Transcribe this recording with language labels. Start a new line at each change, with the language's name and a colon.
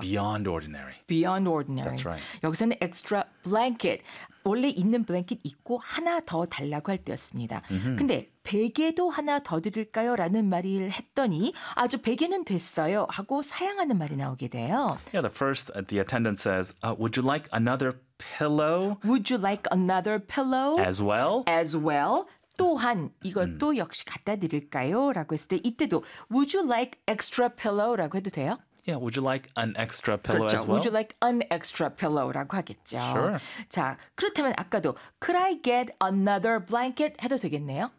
English: Beyond ordinary. Beyond ordinary. That's right.
Korean: 여기서는
English: extra blanket.
Korean: 원래 있는 blanket 있고 하나 더 달라고 할 때였습니다. Mm-hmm. 근데 베개도 하나 더 드릴까요? 라는 말을 했더니 아, 저 베개는 됐어요 하고 사양하는 말이 나오게 돼요.
English: Yeah, the first, the attendant says, would you like another pillow? Would you like another pillow? As well? As well.
Korean: 또한 이것도 역시 갖다 드릴까요? 라고 했을 때 이때도
English: Would you like extra pillow?
Korean: 라고 해도 돼요?
English: Yeah, would you like an extra pillow
Korean: 그렇죠.
English: as well? Would you like an extra pillow?
Korean: 라고 하겠죠.
English: Sure.
Korean: 자, 그렇다면 아까도
English: Could I get another blanket?
Korean: 해도 되겠네요?